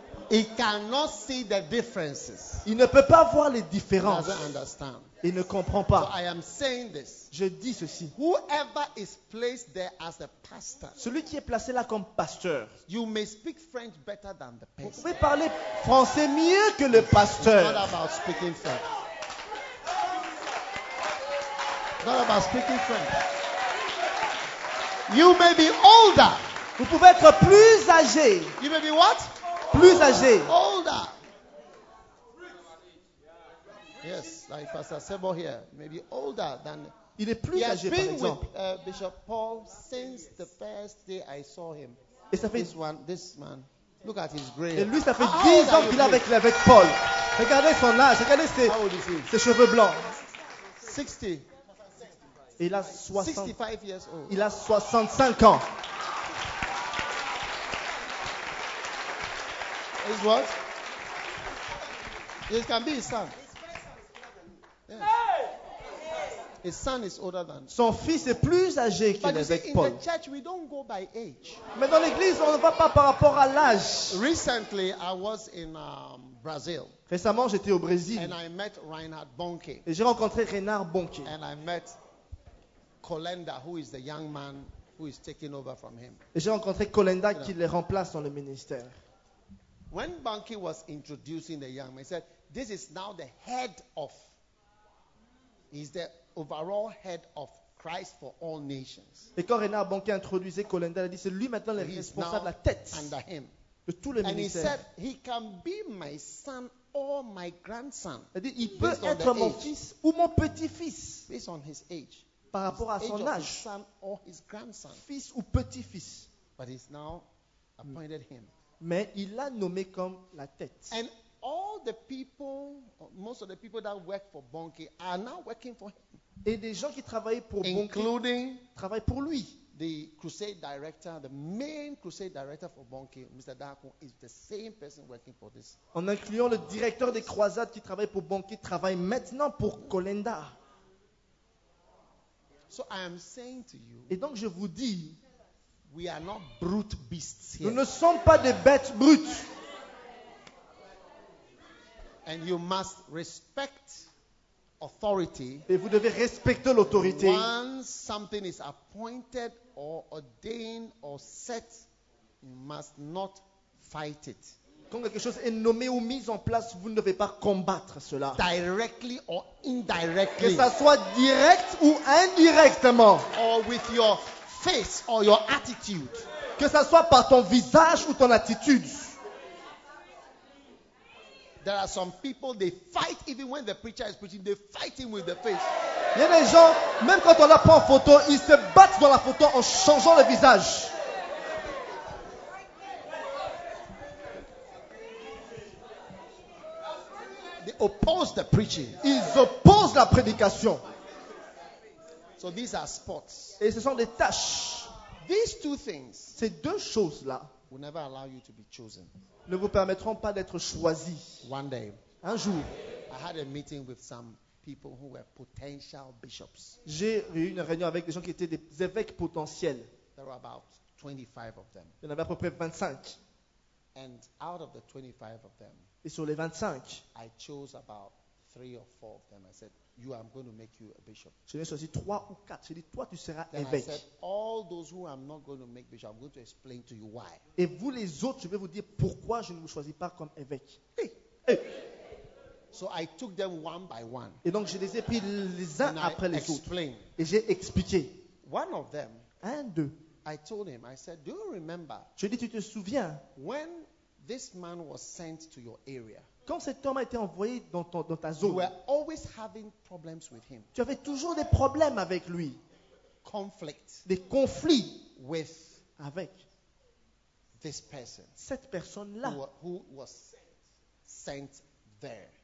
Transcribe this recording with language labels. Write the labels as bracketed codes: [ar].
[en] He cannot see the differences. [fr] Il ne peut pas voir les différences. [en] He doesn't understand. [fr] Il ne comprend pas. [en] So I am saying this. [fr] Je dis ceci. [en] Whoever is placed there as a pastor. [fr] Celui qui est placé là comme pasteur. [en] You may speak French better than the pastor. [fr] Vous pouvez parler français mieux que le pasteur. [en] It's not about speaking French. Not about speaking French. You may be older. [fr] Vous pouvez être plus âgé. [en] You may be what? [fr] Plus âgé. [en] Older. Yes, like Pastor Sebo here, maybe older than. [fr] Il est plus âgé, par exemple. [en] He has been with Bishop Paul since the first day I saw him. [fr] Et ça fait [en] this man. Look at his gray. [fr] Et lui, ça fait 10 ans qu'il est avec Paul. Regardez son âge. Regardez ses cheveux blancs. [en] 60. [fr] Et il a [en] 65 years old. [fr] Il a 65 ans. [en] Is what? This can be his son. Yes. His son is older than. [fr] Son fils est plus âgé qu'il est avec Paul. [en] In the church, we don't go by age. [fr] Mais dans l'église, on ne va pas par rapport à l'âge. [en] Recently, I was in Brazil. [fr] Récemment, j'étais au Brésil. [en] And I met Reinhard Bonnke. [fr] Et j'ai rencontré Reinhard Bonnke. [en] And I met Colenda, who is the young man who is taking over from him. [fr] Et j'ai rencontré Colenda qui le remplace dans le ministère. [en] When Bonnke was introducing the young man, he said, "This is now the head of." He's the overall head of Christ for all nations. [fr] Et quand Reinhard Bonnke introduisait Colenda, il a dit, c'est lui maintenant le responsable, la tête [en] under him. [fr] De tout le ministère. [en] And he said, he can be my son or my grandson. [fr] Il a dit, il peut être mon fils ou mon petit-fils. [en] Based on his age. [fr] Par rapport à son [en] age. His son or his grandson. [fr] Fils ou petit-fils. [en] But he's now appointed him. [fr] Mais il l'a nommé comme la tête. [en] And all the people, most of the people that work for Bonnke are now working for him. [fr] Et des gens qui travaillent pour Bonnke, [en] including [fr] travaillent pour lui. [en] The crusade director, the main crusade director for Bonnke, Mr. Darko, is the same person working for this. [fr] En incluant le directeur des croisades qui travaille pour Bonnke, travaille maintenant pour Colenda. [en] So I am saying to you. [fr] Et donc je vous dis, [en] we are not brute beasts here. [fr] Nous ne sommes pas des bêtes brutes. [en] And you must respect authority. [fr] Et vous devez respecter l'autorité. [en] Once something is appointed or ordained or set, you must not fight it. [fr] Quand quelque chose est nommé ou mis en place, vous ne devez pas combattre cela. [en] Directly or indirectly. [fr] Que ça soit direct ou indirectement. [en] Or with your face or your attitude. [fr] Que ça soit par ton visage ou ton attitude. [en] There are some people, they fight even when the preacher is preaching, they fight him with the face. [fr] Il y a des gens, même quand on la prend en photo, ils se battent dans la photo en changeant le visage. [en] They oppose the preaching. [fr] Ils opposent la prédication. [en] So these are spots. [fr] Et ce sont des tâches. [en] These two things, [fr] ces deux choses-là, [en] will never allow you to be chosen. [fr] Ne vous permettront pas d'être choisi. [en] One day, [fr] un jour, [en] I had a meeting with some people who were potential bishops. [fr] J'ai eu une réunion avec des gens qui étaient des évêques potentiels. [en] There were about 25 of them. [fr] Il y en avait à peu près 25. [en] And out of the 25 of them, [fr] et sur les 25, [en] I chose about 3 or 4 of them. I said, "You, I'm going to make you a bishop." [fr] Je n'ai choisi 3 ou 4. J'ai dit, toi, tu seras [en] then [fr] évêque. [en] I said, "All those who I'm not going to make bishop, I'm going to explain to you why." [fr] Et vous, les autres, je vais vous dire pourquoi je ne vous choisis pas comme évêque. [en] So I took them one by one. [fr] Et donc je les ai pris les uns [en] and [fr] après [en] I [fr] les [en] explained. [fr] Autres. Et j'ai expliqué. [en] One of them. [fr] Un d'eux. [en] I told him. I said, "Do you remember?" [fr] Je dis, tu te souviens? [en] When this man was sent to your area. [fr] Quand cet homme a été envoyé dans ta zone, [en] you were always having problems with him. [fr] Tu avais toujours des problèmes avec lui. [en] Conflict. [fr] Des conflits [en] with [fr] avec [en] this person. [fr] Cette personne-là [en] who was sent there.